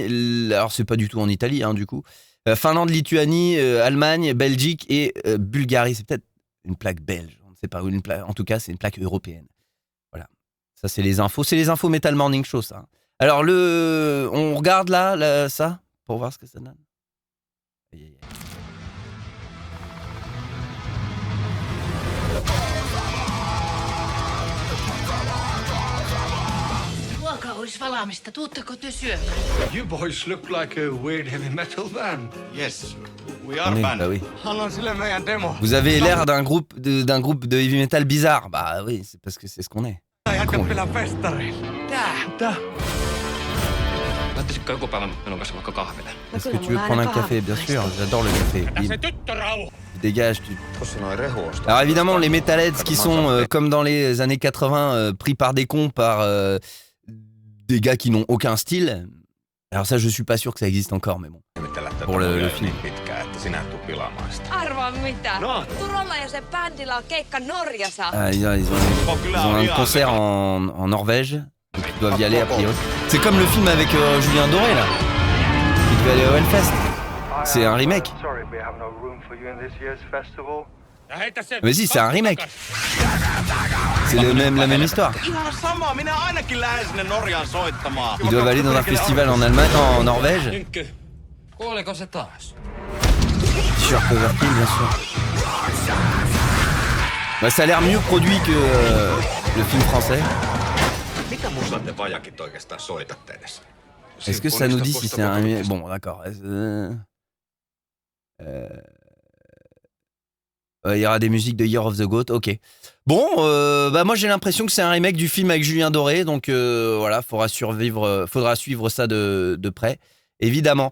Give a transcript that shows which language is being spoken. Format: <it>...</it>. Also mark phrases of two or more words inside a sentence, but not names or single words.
<fr>Alors c'est pas du tout en Italie, du coup. Finlande, Lituanie, Allemagne, Belgique et Bulgarie. C'est peut-être une plaque belge, on ne sait pas où, en tout cas c'est une plaque européenne. Voilà, ça c'est les infos Metal Morning Show ça. Alors on regarde là ça pour voir ce que ça donne. Aïe, aïe, aïe.</fr> <fi>Ruoka olisi valaamista. Tuutteko te syömään?</fi> <en>You boys look like a weird heavy metal band. Yes, we are</en> <fr>Oui,</fr> <en>band.</en> <fr>bah oui.</fr> <fi>Annan sille meidän demo.</fi> <fr>Vous avez l'air d'un groupe de heavy metal bizarre. Bah oui, c'est parce que c'est ce qu'on est.</fr> <fi>Jätkät pelaa festareilla. Tää. Lähtisikö joku päivä minun kanssa vaikka kahville?</fi> <fr>Est-ce que tu veux prendre un café? Bien sûr, j'adore le café. Dégage,</fr> <fi>Tossa noin rehuosta.</fi> <fr>Alors évidemment, les metalheads qui sont, comme dans les années 80, pris par des cons, par des gars qui n'ont aucun style. Alors ça, je suis pas sûr que ça existe encore, mais bon. Pour le film.</fr> <fi>Pitkään, että sinä et tuu pilaamaan sitä. Arvaa mitä? No. Turolla ja sen bändillä on keikka Norjassa.</fi> <fr>Ah, ils ont un concert en Norvège, donc ils doivent y aller a priori. C'est comme le film avec Julien Doré là. Il devait aller au Hellfest. C'est un remake.</fr> <en>Sorry, we have no room for you in this year's festival.</en> <fr>Mais si, c'est un remake. C'est la même histoire.</fr> <fi>Ihan sama, minä ainakin lähden sinne Norjaan soittamaan.</fi> <fr>Ils doivent aller dans un festival en Allemagne, en Norvège.</fr> <fi>Nynkky, kuoliko se taas?</fi> <fr>Sur Coverkill, bien sûr. Bah, ça a l'air mieux produit que le film français.</fr> <fi>Mitä musaa te vajakit oikeastaan soitatte edes?</fi> <fr>Est-ce que ça nous dit si c'est un... Bon, d'accord. Il y aura des musiques de Year of the Goat, ok. Bon, bah moi j'ai l'impression que c'est un remake du film avec Julien Doré, donc voilà, faudra suivre ça de près, évidemment.</fr>